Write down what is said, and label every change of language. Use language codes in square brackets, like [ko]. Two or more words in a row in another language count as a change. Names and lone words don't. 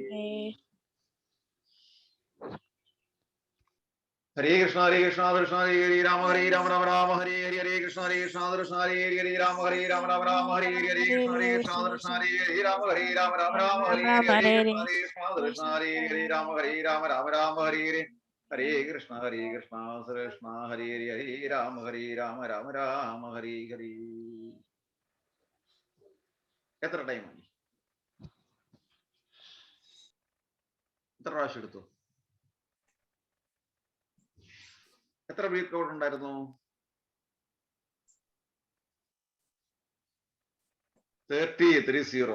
[sa] ഹരേ കൃഷ്ണ രാമ രാമ ഹരേ ഹരേ കൃഷ്ണ കൃഷ്ണ ഹരേ രാമ ഹരേ ഹരേ കൃഷ്ണ കൃഷ്ണ ഹരേ രാമ ഹരേ കൃഷ്ണ ഹരേ രാമ ഹരേ ഹരേ. ഹരേ കൃഷ്ണ കൃഷ്ണ ഹരേ ഹരേ രാമ രാമ ഹരേ ഹരേ. [ml] എത്ര ടൈം ആയി? എത്ര പ്രാവശ്യം എടുത്തു? എത്ര [en] breath count [ml] ഉണ്ടായിരുന്നു? 30.